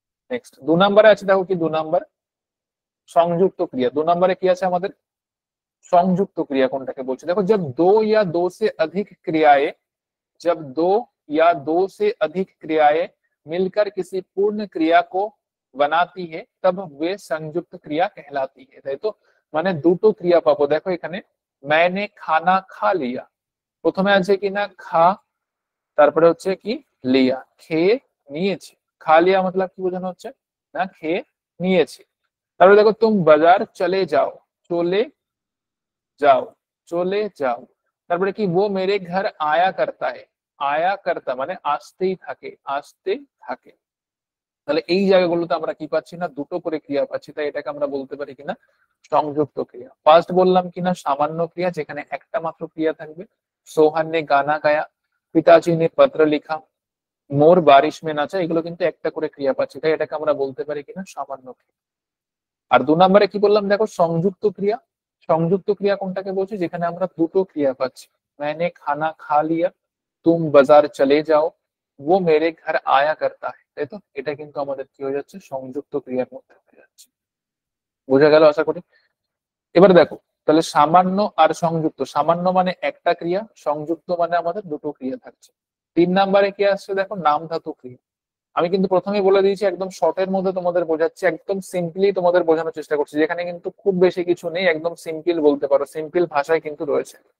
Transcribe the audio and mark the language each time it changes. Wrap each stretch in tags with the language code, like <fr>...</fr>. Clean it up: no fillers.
<bn>Next 2 নম্বরে আছে, দেখো কি 2 নম্বর, সংযুক্ত ক্রিয়া। 2 নম্বরে কি আছে আমাদের, সংযুক্ত ক্রিয়া কোনটাকে বলছে।</bn> <hi>দেখো जब दो या दो से अधिक क्रियाएं, जब दो या दो से अधिक क्रियाएं मिलकर किसी पूर्ण क्रिया को बनाती है तब वे संयुक्त क्रिया कहलाती है।</hi> <bn>তাই তো, মানে দুটো ক্রিয়া পাবো। দেখো এখানে</bn> <hi>मैंने खाना खा लिया,</hi> <bn>প্রথমে আছে কিনা খা, তারপরে হচ্ছে কি লিয়া, খেয়ে নিয়েছি। খা লিয়া মতলব কি বোঝানো হচ্ছে, না খেয়ে নিয়েছি। তারপরে দেখো তুম বাজার চলে যাও, চলে যাও, চলে যাও। তারপরে কি</bn> <hi>वो मेरे घर आया करता है,</hi> <bn>আয়া কর্তা মানে আসতেই থাকে, আসতে থাকে। তাহলে এই জায়গাগুলোতে আমরা কি পাচ্ছি না, দুটো করে ক্রিয়া পাচ্ছি, তাই এটাকে আমরা বলতে পারি কিনা সংযুক্ত ক্রিয়া। ফার্স্ট বললাম কিনা সামান্য ক্রিয়া, যেখানে একটা মাত্র ক্রিয়া থাকবে, সোহান নে গানা গায়া, পিতাজি নে পত্র লিখা, মোর বারিশ মে নাচা, এগুলো কিন্তু একটা করে ক্রিয়া পাচ্ছি, তাই এটাকে আমরা বলতে পারি কিনা সামান্য ক্রিয়া। আর 2 নম্বরে কি বললাম, দেখো সংযুক্ত ক্রিয়া। সংযুক্ত ক্রিয়া কোনটাকে বলছি, যেখানে আমরা দুটো ক্রিয়া পাচ্ছি,</bn> <hi>मैंने खाना खा लिया, तुम बाजार चले जाओ, वो मेरे घर आया करता है।</hi> <bn>তাই তো, এটা কিন্তু আমাদের কি হয়ে যাচ্ছে, সংযুক্ত ক্রিয়ার মধ্যে হয়ে যাচ্ছে। বোঝা গেল আশা করি। এবার দেখো তাহলে সামান্য আর সংযুক্ত, সামান্য মানে একটা ক্রিয়া, সংযুক্ত মানে আমাদের দুটো ক্রিয়া থাকছে। 3 নম্বরে কি আসছে, দেখো নাম ধাতু ক্রিয়া। আমি কিন্তু প্রথমেই বলে দিয়েছি, একদম শর্টের মধ্যে তোমাদের বোঝাচ্ছি, একদম সিম্পলি তোমাদের বোঝানোর চেষ্টা করছি, যেখানে কিন্তু খুব বেশি কিছু নেই, একদম সিম্পল বলতে পারো, সিম্পল ভাষায় কিন্তু রয়েছে।</bn>